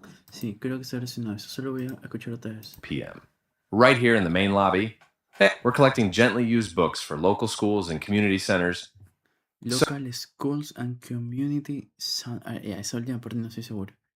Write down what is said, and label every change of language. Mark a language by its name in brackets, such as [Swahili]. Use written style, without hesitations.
[Spanish] Sí, creo que está relacionado a eso. Solo voy a escuchar otra vez. [English] p.m. right here in the main lobby. Hey, we're collecting gently used books for local schools and community centers. So Local schools and community. [Spanish] Esa última parte no estoy seguro.